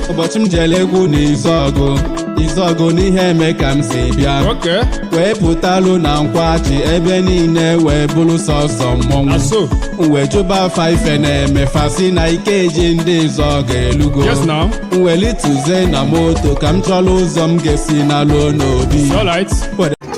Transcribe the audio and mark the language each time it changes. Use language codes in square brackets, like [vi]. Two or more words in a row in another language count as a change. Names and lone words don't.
[ig] Ụbọchị m jere egwu n'Izọgụ, Izọgụ n'ihe eme ka m si bịa. [en] Okay. [ig] Wee pụtalụ na Nkwachi, ebe niile wee bụrụ sọsọ mmọnwụ. Na so. M wee jụba afa ife na-eme, fa sị na ike eji ndị Izọgụ elugo. [en] Yes, now. [ig] M wee lituzie na moto ka m chọrọ ụzọ m ga-esi na lụọ n'obi. [en] It's all right. Wede-